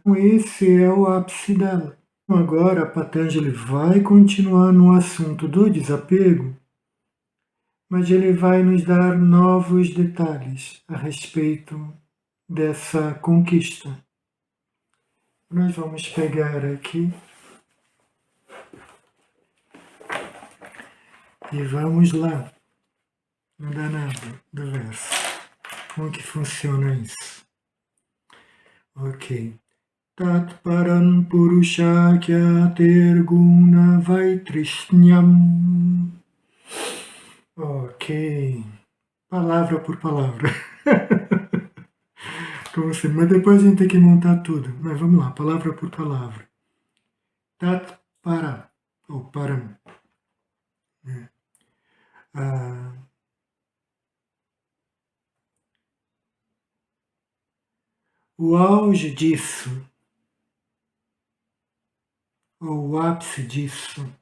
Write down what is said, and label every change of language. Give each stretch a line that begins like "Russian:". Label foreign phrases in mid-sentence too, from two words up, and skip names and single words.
Portuguese: Então, esse é o ápice dela. Agora, Patanjali vai continuar no assunto do desapego, mas ele vai nos dar novos detalhes a respeito dessa conquista. Nós vamos pegar aqui e vamos lá. Não dá nada do verso. Como que funciona isso? Ok.
Sanskrit: तत् परं पुरुष ख्यातेर् गुण वैतृष्ण्यम्.
Portuguese: Ok. Palavra por palavra. Como assim? Mas depois a gente tem que montar tudo. Mas vamos lá, palavra por palavra.
Sanskrit: तत् पर, ou param.
Portuguese: O auge disso, ou o ápice disso.